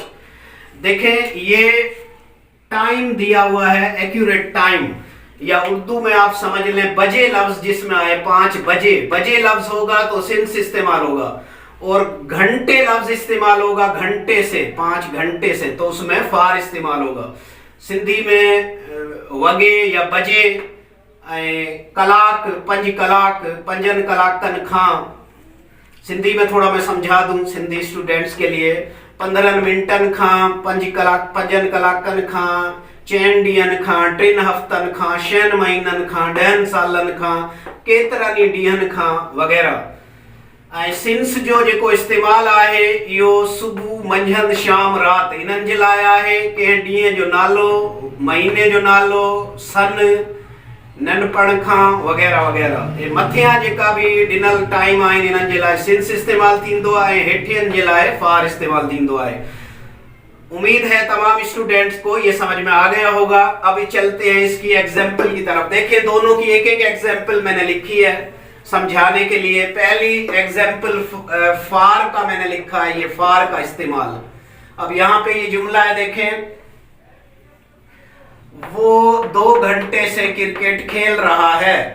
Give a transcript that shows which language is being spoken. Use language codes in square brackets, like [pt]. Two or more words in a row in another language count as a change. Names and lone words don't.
[ur] دیکھیں یہ ٹائم دیا ہوا ہے, [en] accurate time, [ur] یا اردو میں آپ سمجھ لیں بجے لفظ جس میں آئے 5 بجے، بجے لفظ ہوگا تو سنس استعمال ہوگا. اور گھنٹے لفظ استعمال ہوگا گھنٹے سے، 5 گھنٹے سے، تو اس میں فار استعمال ہوگا. [sd] सिंधी में वगे या बजे, कलाक, 5 कलाक, 5 कलाकन खां। [ur] سندھی میں تھوڑا میں سمجھا دوں سندھی اسٹوڈنٹس کے لیے, [sd] 15 मिनटन खां, 5 कलाकन खां, 4 ॾींहंनि खां, 3 हफ़्तनि खां, 6 महीननि खां, 10 सालनि खां, केतिरनि ॾींहंनि खां वग़ैरह। ऐं सिंस जो जेको इस्तेमालु आहे इहो सुबुह मंझंदि शाम राति इन्हनि जे लाइ आहे। कंहिं ॾींहं जो नालो, महीने जो नालो, सन, नंढपण खां वग़ैरह वग़ैरह। ये मथियां जेका बि ॾिनल टाइम आहिनि इन्हनि जे लाइ सिंस इस्तेमालु थींदो आहे, हेठियनि जे लाइ फार इस्तेमालु थींदो आहे। [ur] امید ہے تمام اسٹوڈنٹس کو یہ سمجھ میں آ گیا ہوگا. ابھی چلتے ہیں اس کی ایگزامپل کی طرف۔ دیکھیے دونوں کی ایک ایک ایگزامپل میں نے لکھی ہے سمجھانے کے لیے. پہلی ایگزامپل فار کا میں نے لکھا ہے، یہ فار کا استعمال. اب یہاں پہ یہ جملہ ہے، دیکھیں، وہ 2 گھنٹے سے کرکٹ کھیل رہا ہے.